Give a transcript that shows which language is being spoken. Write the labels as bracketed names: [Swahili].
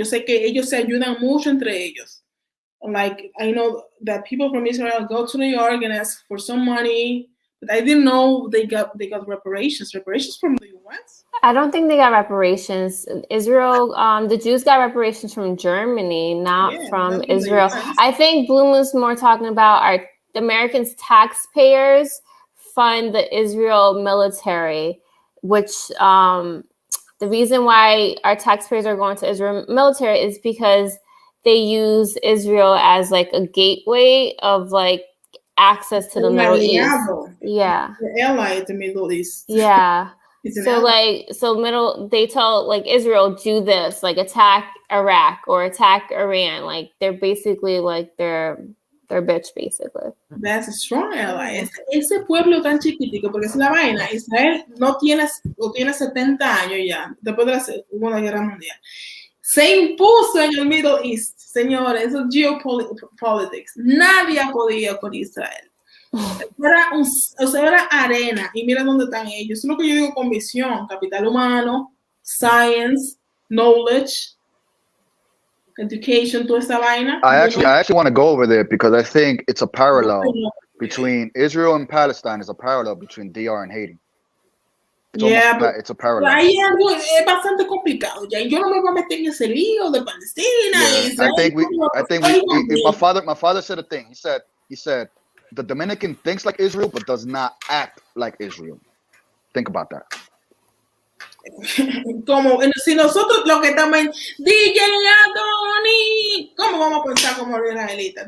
[Spanish] Yo sé que ellos se ayudan mucho entre ellos. [English] Like, I know that people from Israel go to New York and ask for some money, but I didn't know they got reparations from the US. I don't think they got reparations. Israel, the Jews got reparations from Germany, not from Israel. I think Bloom was more talking about the Americans' taxpayers fund the Israel military, which the reason why our taxpayers are going to Israel military is because they use Israel as like a gateway of like access to the Middle East. Yeah. The ally of the Middle East. Yeah. They tell like Israel, do this, like attack Iraq or attack Iran. Like they're basically like their bitch, basically. That's a strong ally. [Spanish] Ese pueblo tan chiquitico, porque es la vaina. Israel no tiene 70 años ya, después de la Segunda Guerra Mundial. Se impuso en el Middle East, señores, eso es geopolitics. Nadie ha podido con Israel. Era arena, y mira dónde están ellos. Eso es lo que yo digo con visión: capital humano, [English] science, knowledge, education, [Spanish] toda esa vaina. [English] I actually want to go over there because I think it's a parallel between Israel and Palestine. Is a parallel between DR and Haiti. It's a parallel. [Spanish] Ahí es bastante complicado. Ya yo no me voy a meter en ese lío de Palestina. [English] I think my father said a thing. He said the Dominican thinks like Israel but does not act like Israel. Think about that. [Spanish] Como si nosotros lo que estamos en DJ Adoni, ¿cómo vamos a pensar como los israelitas?